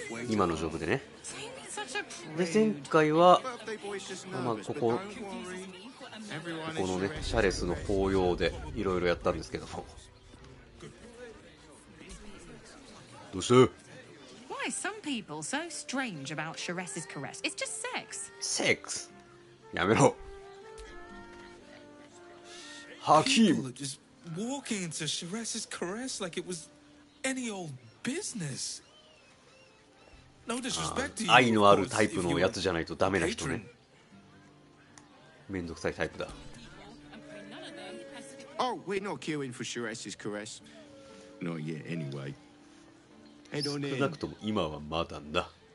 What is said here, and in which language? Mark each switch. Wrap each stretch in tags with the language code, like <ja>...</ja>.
<ja>今のジョブでね。で前回は、まあ、ここのねシャレスの法要でいろいろやったんですけども。どうした？</ja> <en>Why some people so strange about Sharess's caress? It's just sex.</en> <ja>Sex? やめろ。ハキーム。</ja> <en>Just walking into Sharess's caress like it was any old business. No disrespect to you.</en> <ja>愛のあるタイプのやつじゃないとダメな人ね。めんどくさいタイプだ。</ja> <en>Oh, we're not queuing for Sharess's caress. Not yet, anyway.</en> <ja>少なくとも今はまだだ。</ja>